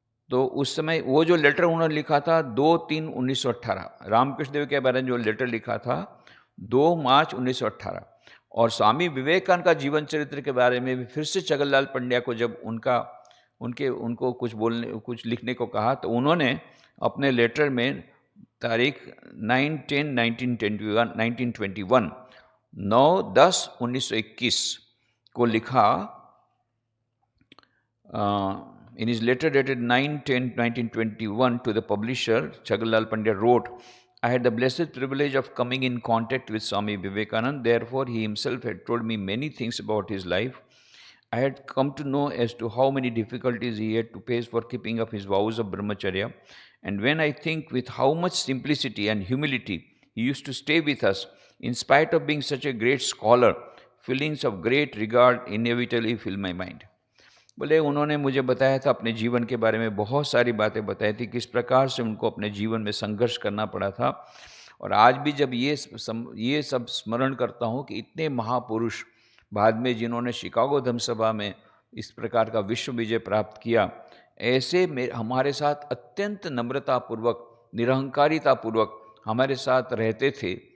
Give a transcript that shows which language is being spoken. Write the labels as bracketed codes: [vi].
[hi] तो उस समय वो जो लेटर उन्होंने लिखा था 2/3/1918, रामकृष्ण देव के बारे में जो लेटर लिखा था 2 मार्च 1918, और स्वामी विवेकानंद का जीवन चरित्र के बारे में भी फिर से छगनलाल पंड्या को जब उनको कुछ लिखने को कहा, तो उन्होंने अपने लेटर में तारीख 9/10/1921 9/10/1921 को लिखा। [en] In his letter dated 9/10/1921 to the publisher, Chagallal Pandya wrote, I had the blessed privilege of coming in contact with Swami Vivekananda. Therefore, he himself had told me many things about his life. I had come to know as to how many difficulties he had to face for keeping up his vows of brahmacharya. And when I think with how much simplicity and humility he used to stay with us, in spite of being such a great scholar, feelings of great regard inevitably fill my mind. [hi] बोले उन्होंने मुझे बताया था, अपने जीवन के बारे में बहुत सारी बातें बताई थी, किस प्रकार से उनको अपने जीवन में संघर्ष करना पड़ा था। और आज भी जब ये सब स्मरण करता हूँ कि इतने महापुरुष बाद में जिन्होंने शिकागो धर्मसभा में इस प्रकार का विश्व विजय प्राप्त किया, ऐसे हमारे साथ अत्यंत नम्रतापूर्वक, निरहंकारितापूर्वक हमारे साथ रहते थे।